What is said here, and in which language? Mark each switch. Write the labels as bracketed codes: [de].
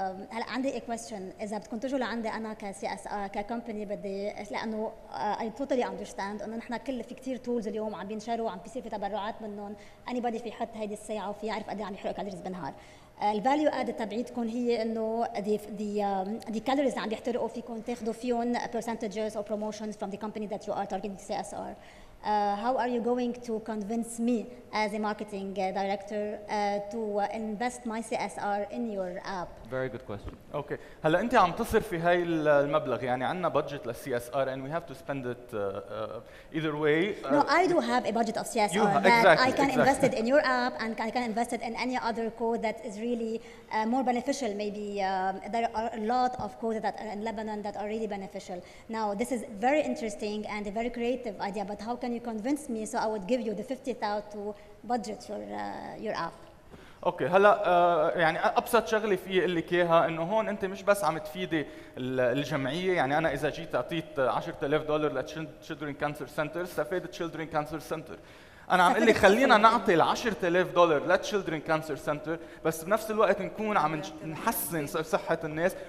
[ar] هلا عندي كويستشن، اذا بدكم تجوا لعندي انا كسي اس ار ككمباني بدي، لانه [en] I totally understand [ar] انه نحن في كثير تولز اليوم عم بينشروا وعم بيصير في تبرعات منهم، اني بدي في يحط هيدي الساعه وفي يعرف قد ايه عم يحرق كالوريز بالنهار. الفاليو اد تبعيتكم هي انه دي كالوريز اللي عم يحترقوا فيكم تاخذوا فيهم [en] percentages or promotions from the company that you are targeting CSR. How are you going to convince me as a marketing director to invest my CSR in your app? Very good question. [ar] اوكي، هلا انت عم تصرفي هاي المبلغ، يعني عندنا بادجت للCSR [en] and we have to spend it either way. No, I do have a budget of CSR that I can invest it in your app and I can invest it in any other code that is really more beneficial. Maybe there are a lot of codes that are in Lebanon that are really beneficial. Now, this is very interesting and a very creative idea, but how can you convince me so I would give you the 50,000 to budget your app? [ar] اوكي، هلا يعني ابسط شغله في اقول لك اياها انه هون انت مش بس عم تفيدي الجمعيه، يعني انا اذا جيت اعطيت $10,000 للتشيلدرن كانسر سنتر استفادت تشيلدرن كانسر سنتر. انا عم اقول لك خلينا نعطي $10,000 للتشيلدرن كانسر سنتر، بس بنفس الوقت نكون عم نحسن صحه الناس.